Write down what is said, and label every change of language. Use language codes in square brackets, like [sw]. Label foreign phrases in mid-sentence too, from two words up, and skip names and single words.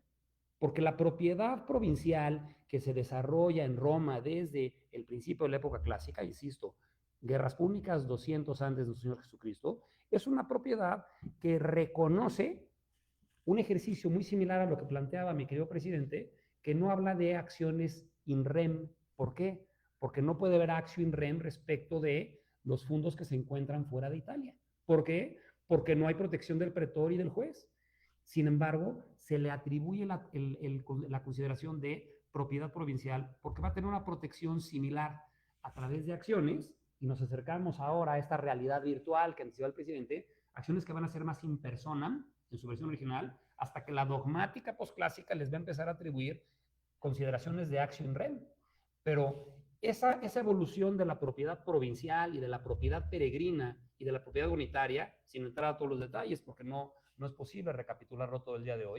[es] Porque la propiedad provincial que se desarrolla en Roma desde el principio de la época clásica, insisto, Guerras Púnicas 200 antes de nuestro Señor Jesucristo, es una propiedad que reconoce un ejercicio muy similar a lo que planteaba mi querido presidente, que no habla de acciones [la] in rem. [es] ¿Por qué? Porque no puede haber acción [la] in rem [es] respecto de los fondos que se encuentran fuera de Italia. ¿Por qué? Porque no hay protección del pretor y del juez. Sin embargo, se le atribuye la consideración de propiedad provincial porque va a tener una protección similar a través de acciones, y nos acercamos ahora a esta realidad virtual que anticipaba el presidente, acciones que van a ser más [la] in personam [es] en su versión original, hasta que la dogmática posclásica les va a empezar a atribuir consideraciones de acción rem. Pero esa evolución de la propiedad provincial y de la propiedad peregrina y de la propiedad unitaria, sin entrar a todos los detalles porque no es posible recapitularlo todo el día de hoy,